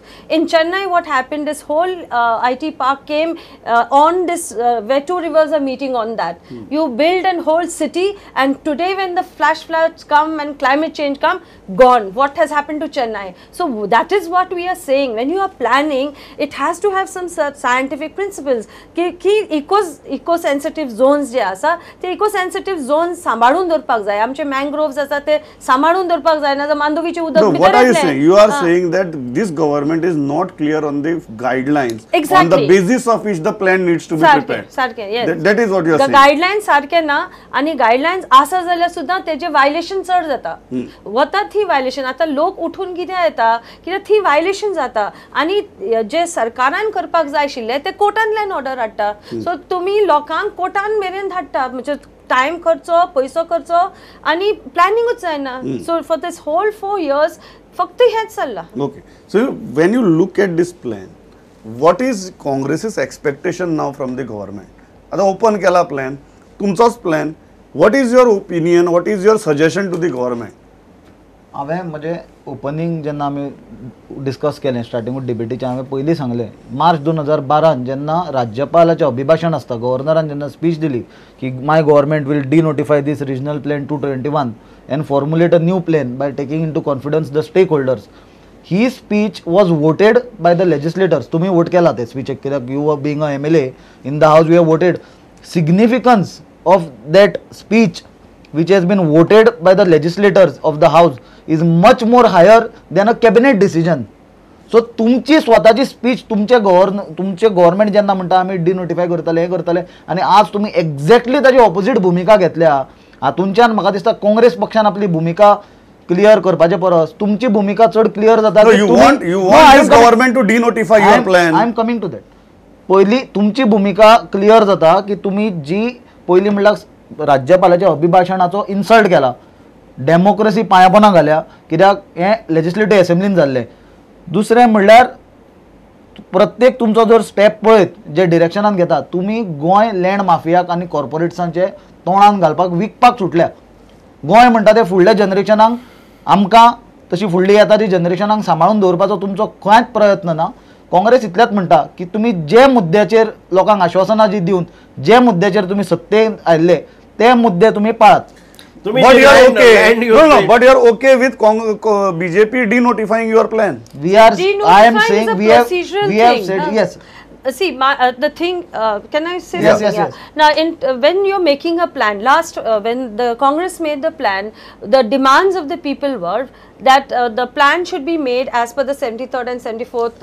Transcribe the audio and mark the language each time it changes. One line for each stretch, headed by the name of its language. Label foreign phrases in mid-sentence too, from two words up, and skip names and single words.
English: In Chennai, what happened? This whole IT park came on this where two rivers are meeting on that. You build a whole city, and today when the flash floods come and climate change come, gone. What has happened to Chennai? So that is what we are saying. When you are planning, it has to have some scientific principles.
Konkani: की
English: eco sensitive zones
Konkani: जे आसा ते
English: eco sensitive zones
Konkani: सांबाळून दवरपाक जाय. आमचे मँग्रोव्स आसा ते सांबाळून दवरपाक जाय, ना मांडोवीचे उदक
English: No, what are you saying? You are saying that this government is not clear on the guidelines on the basis of which the plan needs to be prepared.
Konkani: सारखे, yes.
English: That is what you are saying.
Konkani: गायडलायन्स सारखे ना, आणि गायडलायन्स आसा जाल्यार सुद्दां तेजे वायलेशन चड जाता. वता थी वायलेशन, आता लोक उठून कित्याक येता, कित्याक थी वायलेशन जाता, आणि जे सरकारान करपाक जाय आशिल्ले ते कोर्टांतल्यान ऑर्डर हाडटा. सो तुमी लोकांक कोर्टान मेरेन धाडटा, म्हणजे टाइम खर्चो, पैसो खर्चो, आणि प्लॅनिंगूच जायना.
English: so for this whole 4 years
Konkani: फक्त हेच चल्ला.
English: Okay. So when you look at this plan, what is Congress's expectation now from the government?
Konkani: आता ओपन केला प्लॅन, तुमचोच प्लॅन.
English: What is your opinion? What is your suggestion to the government?
Konkani: हांवें म्हणजे ओपनिंग जेन्ना आमी डिस्कस केलें स्टार्टिंगूच डिबेटीचें, हांवें पयलीं सांगलें मार्च 2012 जेन्ना राज्यपालाचें अभिभाशण आसता, गव्हर्नरान जेन्ना स्पीच दिली की
English: my government will denotify this regional plan 221 and formulate a new plan by taking into confidence the stakeholders. His speech was voted by the legislators.
Konkani: तुम्ही वोट केला ते स्पीच, कित्याक
English: you were being a MLA in the house, we have voted. Significance of that speech which has been voted by the legislators of the house is much more higher than a cabinet decision.
Konkani: सो तुमची स्वताची स्पीच तुमचे गव्हर्नमेंट जेन्ना म्हणटा आमी डिनोटिफाय करतले, हे करतले, आणि आज तुम्ही एक्झॅक्टली ताची ऑपोजीट भूमिका घेतल्या. हातूंच्यान म्हाका दिसता काँग्रेस पक्षान आपली भूमिका क्लियर करपाचे परस तुमची भूमिका चड क्लियर जाता.
English: You want this government to denotify your plan. I am coming to that.
Konkani: पहिली तुमची भूमिका क्लियर जाता की तुम्ही जी पहिली म्हणल्यार राज्यपालाच्या अभिभाशणाचो इन्सल्ट केला, डेमोक्रेसी पांयापोना घाल्या, कित्याक हे
English: legislative assembly
Konkani: जाल्ले. दुसरें म्हणल्यार प्रत्येक तुमचो जर स्टेप पळयत जे डिरेक्शनान घेता, तुम्ही गोंय
English: land mafia
Konkani: आनी कॉर्पोरेट्सांचे तोंडान घालपाक विकपाक सुटल्या. गोंय म्हणटा ते फुडल्या जनरेशनाक आमकां तशी फुडली येता ती जनरेशनाक सांबाळून दवरपाचो तुमचो खंयच प्रयत्न ना. काँग्रेस इतलेंच म्हणटा की तुम्ही जे मुद्द्याचेर लोकांक आश्वासनां जी दिवन जे मुद्द्याचेर तुम्ही सत्तेन आयिल्ले ते मुद्दे तुम्ही पाळात.
English: But you are okay. No, but you are okay with BJP denotifying your plan. I am saying we have said yes. See, the thing, can I say yes, something? yes. Now, when you're making a plan, when the Congress made the plan, the demands of the people were that the plan should be made as per the 73rd and 74th.